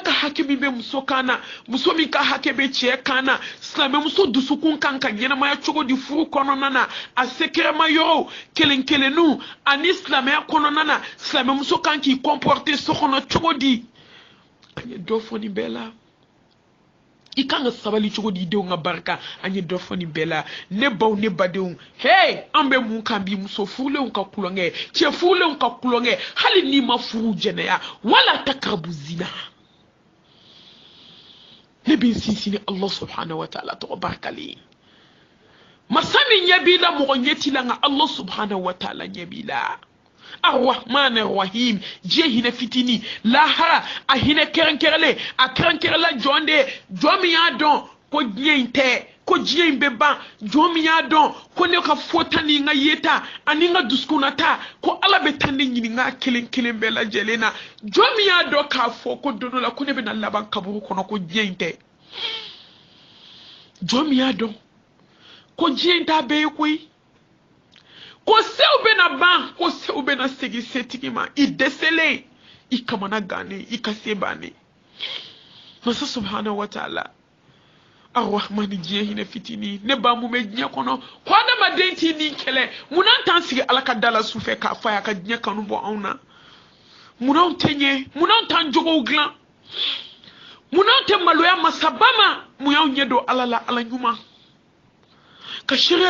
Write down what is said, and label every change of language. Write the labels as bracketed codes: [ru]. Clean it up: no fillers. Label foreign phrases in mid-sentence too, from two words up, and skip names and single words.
[bm] ka hakɛ min bɛ muso kan na muso min ka hakɛ bɛ cɛ kan na silamɛ muso dusukun kan ka ɲɛnamaya cogo di furu kɔnɔna na a sekɛrɛma yɔrɔw kelen kelenninw ani silamɛya kɔnɔna na silamɛ muso kan k'i comporter so kɔnɔ cogo di an ye dɔ fɔ nin bɛɛ la I kan ka sabali cogo di denw ka barika an ye dɔ fɔ nin bɛɛ la ne baw ne badenw hey an bɛ mun kan bi muso furulenw ka kulonkɛ cɛ furulenw ka kulonkɛ hali n'i ma furu jɛnɛya wala [ar] تقربوا الزنا [bm] ne bɛ sinsin ni [ar] الله سبحانه وتعالى [bm] tɔgɔ barikalen masa min ɲɛ b'i la mɔgɔ ɲɛ t'i la nka [ar] الله سبحانه وتعالى [bm] ɲɛ b'i la [ar] الرحمن الرحيم [bm] je hine fitini lahara a hine kɛrɛnkɛrɛnlen a kɛrɛnkɛrɛnla jɔn de jɔn min y'a dɔn ko diɲɛ in tɛ ko diɲɛ in bɛ ban jɔn min y'a dɔn ko ne ka fɔta ni n ka yeta ani n ka dusukunnata ko Ala bɛ taa ne ɲininka kelen kelen bɛɛ lajɛlen na jɔn min y'a dɔn k'a fɔ ko don dɔ la ko ne bɛna laban kaburu kɔnɔ ko diɲɛ in tɛ jɔn min y'a dɔn ko diɲɛ in t'a bɛɛ ye koyi ko sew bɛna ban ko sew bɛna segin setigi ma I dɛsɛlen I kamana gannen I ka se bannen masa [ar] سبحانه وتعالى الرحمن [bm] diɲɛ hinɛ fitini ne ba mun bɛ diɲɛ kɔnɔ ko adamaden t'i ni kɛlɛ munna an t'an sigi Ala ka da la sufɛ k'a fɔ a y'a ka diɲɛ kanu bɔ anw na munna anw tɛ ɲɛ munna anw t'an jogow dilan munna anw tɛ maloya masaba ma mun y'anw ɲɛ don Ala la Ala ɲuman ka sariya